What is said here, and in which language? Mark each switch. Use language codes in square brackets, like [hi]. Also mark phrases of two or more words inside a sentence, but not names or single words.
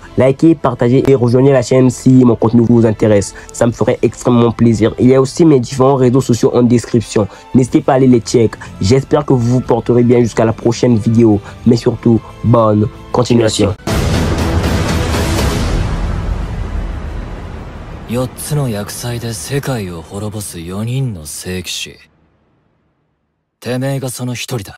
[fr] Likez, partagez et rejoignez la chaîne si mon contenu vous intéresse. Ça me ferait extrêmement plaisir. Il y a aussi mes différents réseaux sociaux en description. N'hésitez pas à aller les check. J'espère que vous vous porterez bien jusqu'à la prochaine vidéo. Mais surtout, bonne continuation. [ja] 4 つの厄災で世界を滅ぼす4人の聖騎士。てめえがその一人だ。